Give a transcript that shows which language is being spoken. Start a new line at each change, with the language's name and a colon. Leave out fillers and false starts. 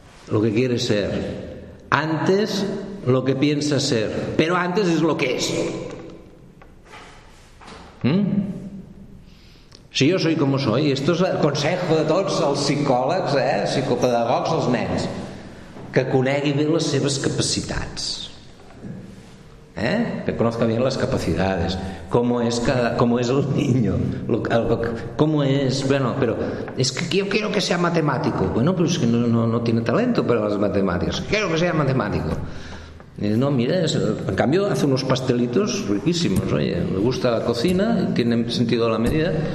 Spanish: Lo que quiere ser. Antes lo que piensa ser. Pero antes es lo que es. ¿Mm? Si yo soy como soy, esto es el consejo de todos los psicólogos, psicopedagogos, los nens.
Catalan: Que conegui bé les seves capacitats. Eh?
Spanish: Que conozca bien las capacidades. Cómo es cada, cómo es el niño. Cómo es, bueno, pero es que yo quiero que sea matemático. Bueno, pero es que no tiene talento para las matemáticas. Quiero que sea matemático. No, mira, en cambio hace unos pastelitos riquísimos, oye, le gusta la cocina, tiene sentido a la medida.